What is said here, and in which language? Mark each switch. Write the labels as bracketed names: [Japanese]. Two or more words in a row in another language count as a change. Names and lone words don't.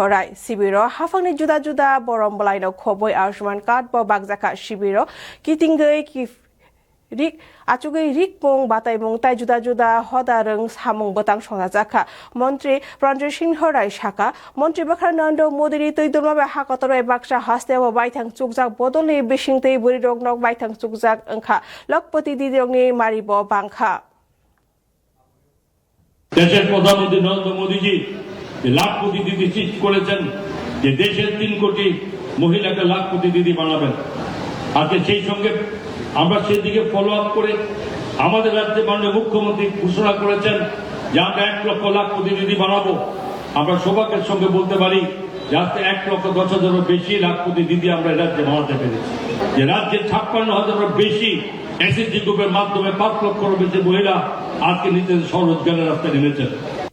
[Kok Borok] राय शिबिर हाफांनि जुदा जुदा बरम बलाइन खबई आयुष्मान कार्ड ब बागजाखा शिबिर कितिंगई रिक आचुगई रिक मुं बाताइमुं ताइ जुदा जुदा हदारं सामुं बतां संसार जाखा मंत्री प्रणजित सिंह राय शाखा मंत्री बाखा नरेंद्र मोदी तैदुलमाबे हाकतर बाक्सा हास्तेव बाइथां चुकजाक बदलनि बिसिंतै बुरि रगनक बाइथां चुकजाक अंखा लखपति दिदिरंनि मारिब बांखा [Bangla] দেশের প্রধানমন্ত্রী নরেন্দ্র মোদীজি যে লাখপতি দিদি ঠিক করেছেন যে দেশের 3 কোটি মহিলাকে লাখপতি দিদি বানাবেন আজকে সেই সঙ্গে আমরা সেই দিকে [English] follow up [Bangla] করে আমাদের রাজ্যে মাননীয় মুখ্যমন্ত্রী ঘোষণা করেছেন যে আমরা 1 লক্ষ লাখপতি দিদি বানাবো আমরা সৌভাগ্যের সঙ্গে বলতে পারি যে আজকে 1,10,000-এরও বেশি লাখপতি দিদি আমরা রাজ্যে বানাতে পেরেছি যে রাজ্যে 56,000-এরও বেশি এসএসজি গ্রুপের মাধ্যমে 5 লক্ষেরও বেশি মহিলা আজকে নিজেদের স্বরোজগারের রাস্তায় নেমেছেন।